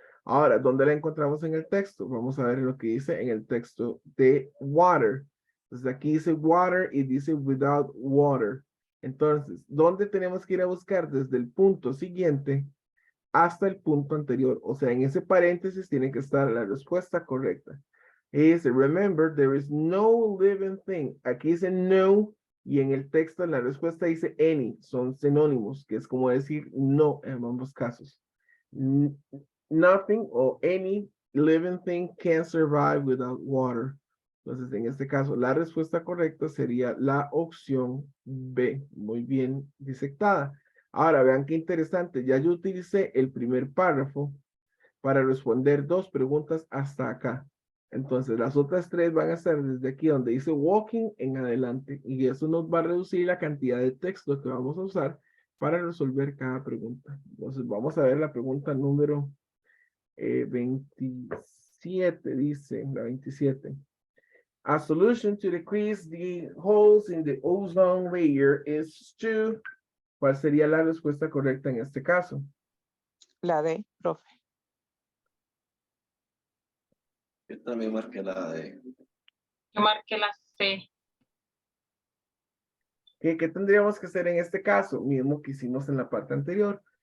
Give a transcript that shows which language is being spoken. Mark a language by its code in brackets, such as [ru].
[es] Ahora, ¿dónde la encontramos en el texto? Vamos a ver lo que dice en el texto de water. Entonces aquí dice water y dice without water. Entonces, ¿dónde tenemos que ir a buscar? Desde el punto siguiente hasta el punto anterior. O sea, en ese paréntesis tiene que estar la respuesta correcta. Y dice, [en] remember, there is no living thing. [es] Aquí dice no, y en el texto, en la respuesta dice any. Son sinónimos, que es como decir no en ambos casos. Nothing o any [en] living thing can't survive without water. [es] Entonces, en este caso, la respuesta correcta sería la opción B. Muy bien disectada. Ahora, vean qué interesante. Ya yo utilicé el primer párrafo para responder 2 preguntas hasta acá. Entonces, las otras 3 van a estar desde aquí donde dice walking en adelante. Y eso nos va a reducir la cantidad de texto que vamos a usar para resolver cada pregunta. Entonces, vamos a ver la pregunta número 27, dice la 27. [en] A solution to decrease the holes in the ozone layer is to... [es] ¿Cuál sería la respuesta correcta en este caso? La D, profe. Yo también marqué la D. Yo marqué la C. ¿Qué tendríamos que hacer en este caso? Mismo que hicimos en la parte anterior.